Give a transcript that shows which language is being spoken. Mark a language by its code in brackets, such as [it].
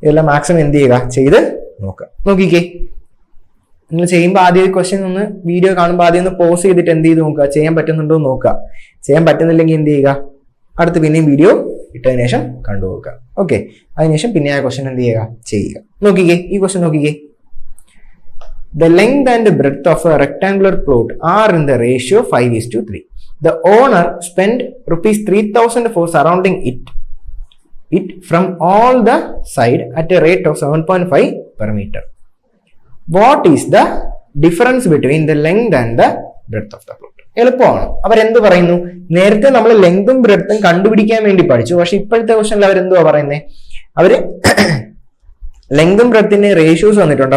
[ml] Maximum എന്ത് ചെയ്യുക, ചെയ്ത് നോക്കുക. നോക്കിക്കേ, നിങ്ങൾ ചെയ്യുമ്പോൾ ആദ്യം ക്വസ്റ്റ്യൻ ഒന്ന് വീഡിയോ കാണുമ്പോൾ ആദ്യം ഒന്ന് പോസ് ചെയ്തിട്ട് എന്ത് ചെയ്ത് നോക്കുക, ചെയ്യാൻ പറ്റുന്നുണ്ടോ എന്ന് നോക്കുക. ചെയ്യാൻ പറ്റുന്നില്ലെങ്കിൽ എന്ത് ചെയ്യുക, അടുത്ത് പിന്നെയും വീഡിയോ ഇട്ടതിന് ശേഷം കണ്ടുപോക്കുക. ഓക്കെ, അതിനുശേഷം പിന്നെ ആ ക്വസ്റ്റ്യൻ എന്ത് ചെയ്യുക. നോക്കിക്കേ, ഈ ക്വസ്റ്റ്യൻ നോക്കിക്കേ. [en] The length and breadth of a rectangular plot are in the ratio 5:3. The owner spent ₹3,000 for surrounding it from all the side at a rate of 7.5 per meter. What is the difference between the length and the breadth of the plot? [ml] എളുപ്പമാണ്. അവരെന്ത് പറയുന്നു, നേരത്തെ നമ്മൾ ലെങ്തും ബ്രെഡ്ത്തും കണ്ടുപിടിക്കാൻ വേണ്ടി പഠിച്ചു, പക്ഷെ ഇപ്പോഴത്തെ ക്വസ്റ്റനിൽ അവരെന്തുവാ പറയുന്നത്, അവര് ലെങ്തും ബ്രെഡ്ത്തിന്റെ റേഷ്യോസ് വന്നിട്ടുണ്ട്.